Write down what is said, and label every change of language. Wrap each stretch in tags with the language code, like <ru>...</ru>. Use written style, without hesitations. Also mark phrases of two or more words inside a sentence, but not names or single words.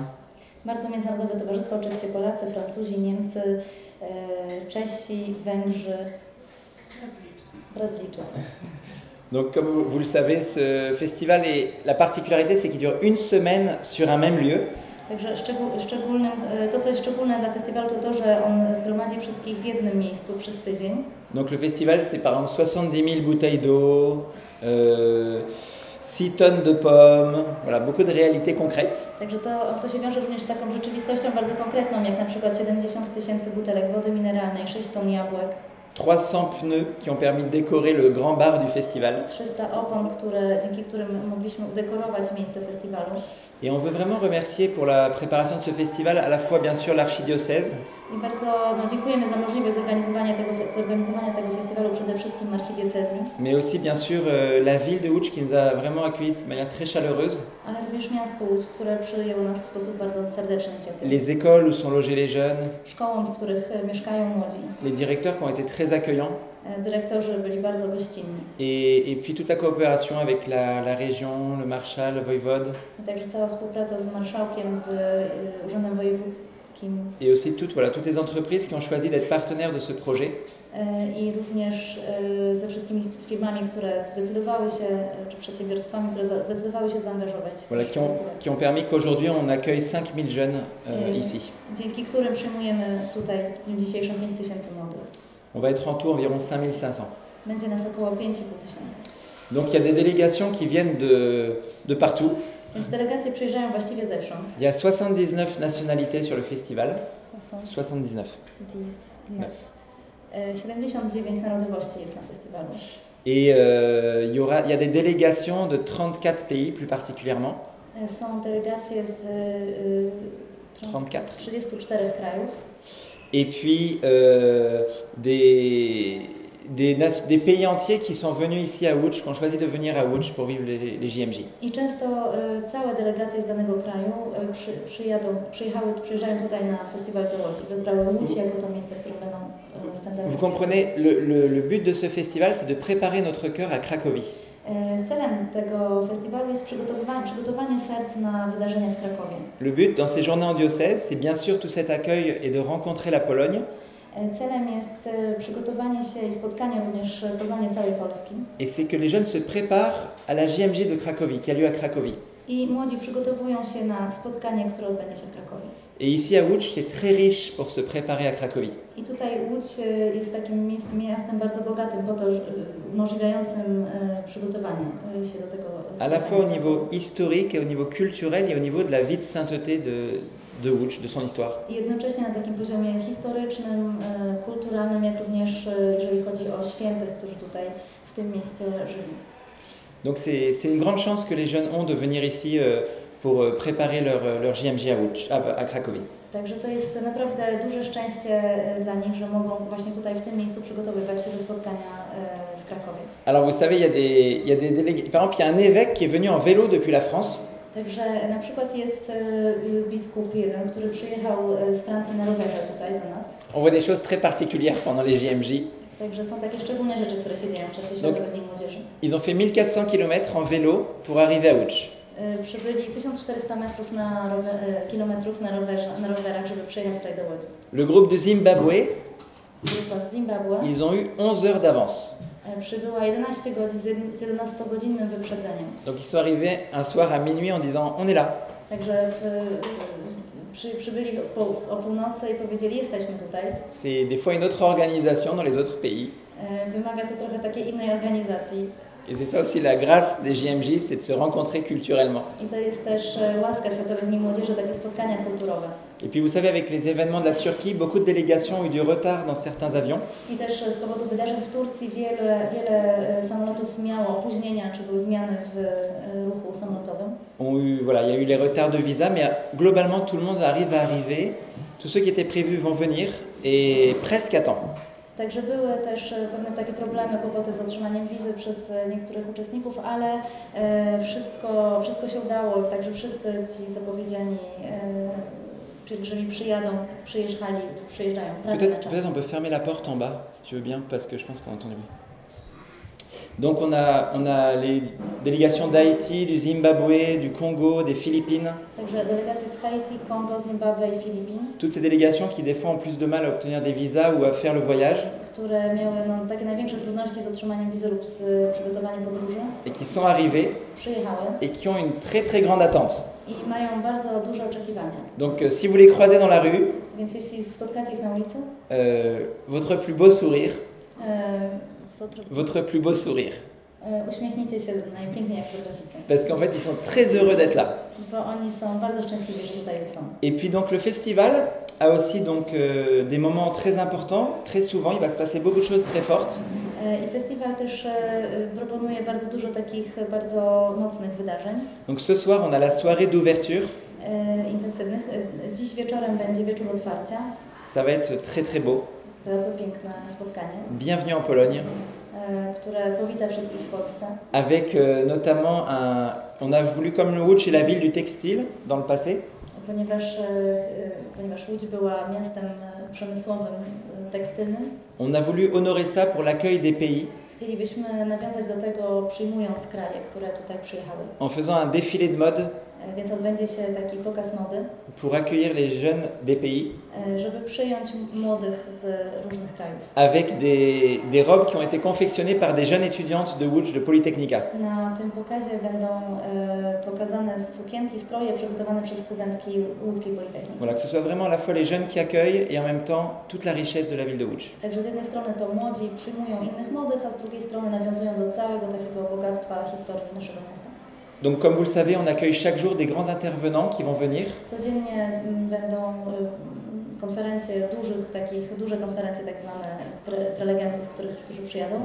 <pl>Bardzo międzynarodowe towarzystwo, oczywiście Polacy, Francuzi, Niemcy, Czesi, Węgrzy, Brazylijczycy.</pl> <fr>Donc comme vous le savez, ce festival, la particularité c'est qu'il dure une semaine sur un même lieu.</fr> <pl>Także to, co jest szczególne dla festiwalu, to, że on zgromadzi wszystkich w jednym miejscu przez tydzień.</pl> <fr>Donc le festival, c'est par exemple 70 000 bouteilles d'eau, 6 tonnes de pommes, voilà, beaucoup de réalités concrètes.</fr> <pl>Także to się wiąże również z taką rzeczywistością bardzo konkretną, jak na przykład 70 000 butelek wody mineralnej, 6 ton jabłek.</pl> <fr>300 pneus qui ont permis de décorer le grand bar du festival.</fr> <pl>300 opon, dzięki którym mogliśmy udekorować miejsce festiwalu.</pl> <fr>Et on veut vraiment remercier pour la préparation de ce festival à la fois bien sûr l'archidiocèse.</fr> <pl>I bardzo dziękujemy za możliwość zorganizowania tego festiwalu przede wszystkim archidiecezji.</pl> <fr>Mais aussi bien sûr la ville de Łódź qui nous a vraiment accueillis de manière très chaleureuse.</fr> <pl>Ale również miasto Łódź, które przyjęło nas w sposób bardzo serdeczny i ciepły.</pl> <fr>Les écoles où sont logés les jeunes.</fr> <pl>Szkołom, w których mieszkają młodzi.</pl> <fr>Les directeurs qui ont été très accueillants.</fr> <pl>Dyrektorzy byli bardzo gościnni.</pl> <fr>Et puis toute la coopération avec la région, le marszał, le wojewode.</fr> <pl>I także cała współpraca z marszałkiem, z urzędem wojewódzkim.</pl> <fr>Et aussi toutes les entreprises qui ont choisi d'être partenaires de ce projet.</fr> <pl>I również ze wszystkimi firmami, które zdecydowały się, czy przedsiębiorstwami, które zdecydowały się zaangażować.</pl> <fr>Voilà, qui ont permis qu'aujourd'hui on accueille 5000 jeunes ici.</fr> <pl>Dzięki którym przyjmujemy tutaj w dniu dzisiejszym 5000 młodych.</pl> <fr>On va être en tout environ 5500.</fr> <pl>Będzie nas około 5500.</pl> <fr>Donc il y a des délégations qui viennent de partout.</fr> <pl>Więc delegacje przyjeżdżają właściwie zewsząd.</pl> <fr>Il y a 79 nationalités sur le festival.</fr> <pl>79. 79 narodowości jest na festiwalu.</pl> <fr>Et il y a des délégations de 34 pays plus particulièrement.</fr> <pl>Są delegacje z 34 krajów.</pl> <fr>Et puis des pays entiers qui sont venus ici à Łódź, qui ont choisi de venir à Łódź pour vivre les JMJ.</fr> <pl>I często całe delegacje z danego kraju przyjeżdżają tutaj na festiwal do Łodzi. Wybrały Łódź jako to miejsce, w którym będą spędzać spędzamy.</pl> <fr>Vous comprenez, le but de ce festival, c'est de préparer notre cœur à Cracovie.</fr> <pl>Celem tego festiwalu jest przygotowanie serc na wydarzenia w Krakowie.</pl> <fr>Le but dans ces journées en diocèse, c'est bien sûr tout cet accueil et de rencontrer la Pologne.</fr> <pl>Celem jest przygotowanie się i spotkanie również poznanie całej Polski.</pl> <fr>Et c'est que les jeunes se préparent à la JMJ de Cracovie, qui a lieu à Cracovie.</fr> <pl>I młodzi przygotowują się na spotkanie, które odbędzie się w Krakowie.</pl> <fr>Et ici à Łódź, c'est très riche pour se préparer à Cracovie.</fr> <pl>I tutaj Łódź jest takim miastem bardzo bogatym, po to umożliwiającym przygotowanie się do tego spotkania.</pl> <fr>À la fois au niveau historique et au niveau culturel et au niveau de la vie de sainteté de Łódź, de son histoire.</fr> <pl>I jednocześnie na takim poziomie historycznym, kulturalnym, jak również jeżeli chodzi o świętych, którzy tutaj w tym mieście żyli.</pl> <fr>Donc c'est une grande chance que les jeunes ont de venir ici pour préparer leur JMJ à Łódź, à Cracovie.</fr> <pl>Także to jest naprawdę duże szczęście dla nich, że mogą właśnie tutaj w tym miejscu przygotowywać się do spotkania w Krakowie.</pl> <fr>Alors vous savez, il y a des délégués. Par exemple, il y a un évêque qui est venu en vélo depuis la France.</fr> <pl>Także na przykład jest biskup jeden, który przyjechał z Francji na rowerze tutaj do nas.</pl> <fr>On voit des choses très particulières pendant les JMJ.</fr> <pl>Także są takie szczególne rzeczy, które się dzieją w czasie Świętego Dnia Młodzieży.</pl> <fr>Ils ont fait 1400 km en vélo pour arriver à Łódź.</fr> <pl>Przybyli 1400 kilometrów na rowerach, żeby przyjechać tutaj do Łodzi.</pl> <fr>Le groupe de Zimbabwe,</fr> <pl>Grupa z Zimbabwe</pl> <fr>ils ont eu 11 heures d'avance.</fr> <pl>Przybyła 11 godzin z 11-godzinnym wyprzedzeniem.</pl> <fr>Donc ils sont arrivés un soir à minuit en disant on est là.</fr> <pl>Także przybyli o północy i powiedzieli jesteśmy tutaj.</pl> <fr>C'est des fois une autre organisation dans les autres pays.</fr> <pl>Wymaga to trochę takiej innej organizacji.</pl> <fr>Et c'est ça aussi la grâce des JMJ, c'est de se rencontrer culturellement.</fr> <pl>I to jest też łaska Światowych Dni Młodzieży, takie spotkania kulturowe.</pl> <fr>Et puis vous savez, avec les événements de la Turquie, beaucoup de délégations ont eu du retard dans certains avions.</fr> <pl>I też z powodu wydarzeń w Turcji wiele samolotów miało opóźnienia, czy były zmiany w ruchu samolotowym.</pl> <fr>Voilà, il y a eu les retards de visa, mais globalement tout le monde arrive à arriver. Tous ceux qui étaient prévus vont venir et presque à temps.</fr> <pl>Także były też pewne takie problemy, kłopoty z otrzymaniem wizy przez niektórych uczestników, ale wszystko się udało, także wszyscy ci zapowiedziani pielgrzymi przyjeżdżają.</pl> <fr>Peut-être on peut fermer la porte en bas, si tu veux bien, parce que je pense qu'on entend du bruit. Donc on a les délégations d'Haïti, du Zimbabwe, du Congo, des Philippines.</fr> <pl>Także delegacje z Haïti, Kongo, Zimbabwe i Filipin.</pl> <fr>Toutes ces délégations qui des fois ont plus de mal à obtenir des visas ou à faire le voyage.</fr> <pl>Które miały takie największe trudności z otrzymaniem wizy lub z przygotowaniem podróży.</pl> <fr>Et qui sont arrivées.</fr> <pl>Przyjechały.</pl> <fr>Et qui ont une très très grande attente.</fr> <pl>I mają bardzo duże oczekiwania.</pl> <fr>Donc si vous les croisez dans la rue.</fr> <pl>Więc jeśli spotkacie ich na ulicy.</pl> <fr>Votre plus beau sourire. Votre plus beau sourire.</fr> <pl>Uśmiechnijcie się najpiękniej jak potraficie.</pl> <fr>Parce qu'en fait ils sont très heureux d'être là.</fr> <pl>Bo oni są bardzo szczęśliwi, że tutaj są.</pl> <fr>Et puis donc le festival a aussi donc des moments très importants. Très souvent il va se passer beaucoup de choses très fortes.</fr> <pl>I festiwal też proponuje bardzo dużo takich bardzo mocnych wydarzeń.</pl> <fr>Donc ce soir on a la soirée d'ouverture.</fr> <pl>Intensywnych. Dziś wieczorem będzie wieczór otwarcia.</pl> <fr>Ça va être très très beau.</fr> <pl>Bardzo piękne spotkanie.</pl> <fr>Bienvenue en Pologne.</fr> <pl>Które powita wszystkich w Polsce.</pl> <fr>Avec notamment on a voulu, comme Łódź est la ville du textile dans le passé.</fr> <pl>Ponieważ Łódź była miastem przemysłowym, tekstylnym.</pl> <fr>On a voulu honorer ça pour l'accueil des pays.</fr> <pl>Chcielibyśmy nawiązać do tego, przyjmując kraje, które tutaj przyjechały.</pl> <fr>En faisant un défilé de mode.</fr> <pl>Więc odbędzie się taki pokaz mody.</pl> <fr>Pour accueillir les jeunes des pays.</fr> <pl>Żeby przyjąć młodych z różnych krajów.</pl> <fr>Avec des robes qui ont été confectionnées par des jeunes étudiantes de Łódź, de Polytechnika.</fr> <pl>Na tym pokazie będą pokazane sukienki, stroje przygotowane przez studentki łódzkiej Politechniki.</pl> <fr>Voilà, que ce soit vraiment à la fois les jeunes qui accueillent et en même temps toute la richesse de la ville de Łódź.</fr> <pl>Także z jednej strony to młodzi przyjmują innych młodych, a z drugiej strony nawiązują do całego takiego bogactwa historii naszego miasta.</pl> <fr>Donc comme vous le savez, on accueille chaque jour des grands intervenants qui vont venir.</fr> <pl>Codziennie będą konferencje duże konferencje tak zwane prelegentów, którzy przyjadą.</pl>